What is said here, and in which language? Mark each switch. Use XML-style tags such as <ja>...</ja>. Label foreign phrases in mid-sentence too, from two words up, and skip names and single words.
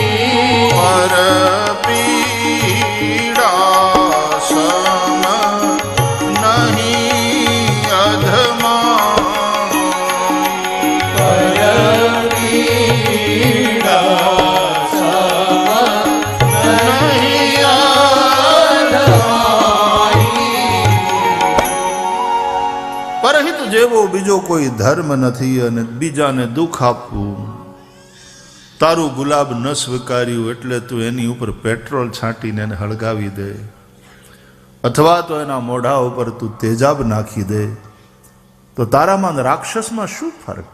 <awa>पर पीड़ा सम नहीं अधमाई. पर पीड़ा सम नहीं अधमाई.</awa> <gu>પરહિત જેવો બીજો કોઈ ધર્મ નથી, અને બીજાને દુઃખ આપવું. તારું ગુલાબ ન સ્વીકાર્યું એટલે તું એની ઉપર પેટ્રોલ છાંટીને એને હળગાવી દે, અથવા તો એના મોઢા ઉપર તું તેજાબ નાખી દે, તો તારામાં અને રાક્ષસમાં શું ફરક?</gu>